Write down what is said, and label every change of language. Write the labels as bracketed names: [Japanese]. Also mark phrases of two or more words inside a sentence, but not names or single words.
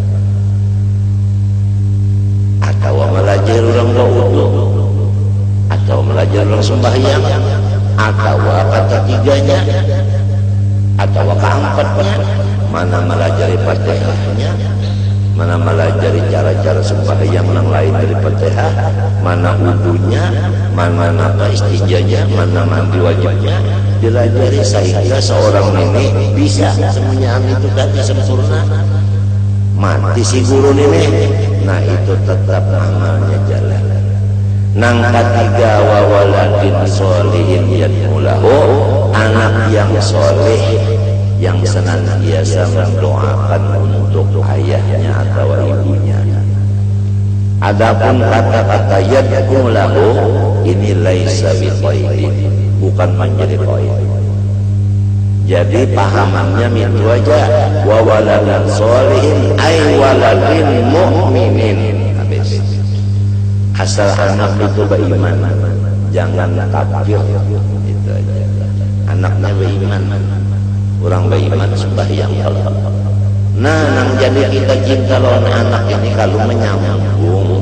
[Banjar] Atau melajari orang berwudu, atau melajari orang sembahyang, atau kata tiganya, atau keempatnya, mana melajari Fatihahnya, mana melajari cara-cara sembahyang yang lain dari Fatihah, mana wudunya, mana istinjanya, mana mandi wajibnya, dilajari sehingga seorang ini bisa semuanya itu tadi sempurna. Mati si guru ini, nah itu tetap amalnya jalan. Nang ketiga, [Arabic] وولد صالح يدعو له, [Indonesian] anak yang soleh yang senantiasa mendoakan untuk ayahnya atau ibunya. Adapun kata-kata yad'ulahu ini [Arabic] ليس بقيد, [Indonesian] bukan menjadi qaid. Jadi pahamannya itu aja, [Arabic] وولدا صالح أي ولد مؤمن. [Indonesian] Habis. Asal anak itu beriman, jangan kafir, itu aja. Anaknya beriman, orang beriman sembahyang Allah. [Banjar] Nah, nang jadi kita cinta lawan anak ini kalau menyambung.